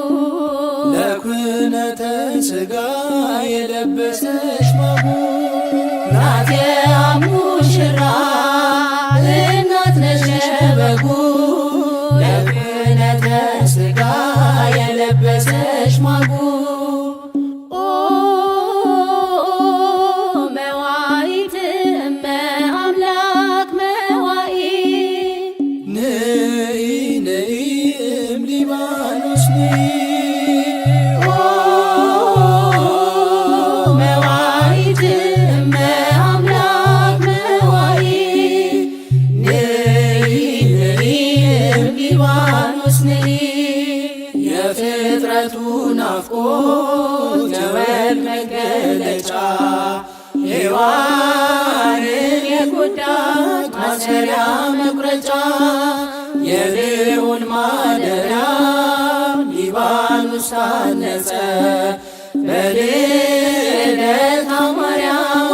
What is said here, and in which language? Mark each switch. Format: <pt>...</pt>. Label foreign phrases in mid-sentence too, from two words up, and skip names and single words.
<am>ለኩነተ ሥጋ የለበሰች ማጉ ናት ሙሽራ እናት ነሽ ለበጉ ለኩነተ ሥጋ የለበሰች ማጉ</am> <gez>ኦ መዋዕት እመ አምላክ መዋዕት ንኢ ንኢ እም ሊባኖስ ንኢ መዋዕት እመ አምላክ መዋዕት ንኢ ንኢ እም ሊባኖስ ንኢ</gez> <am>የፍጥረቱ ናፍቆት የወልድ መገለጫ ሔዋንን የጎዳች ማሰሪያ መቁረጫ የልዑል ማደሪያ ሊባኖስ ታነጸ በልደታ ማርያም</am>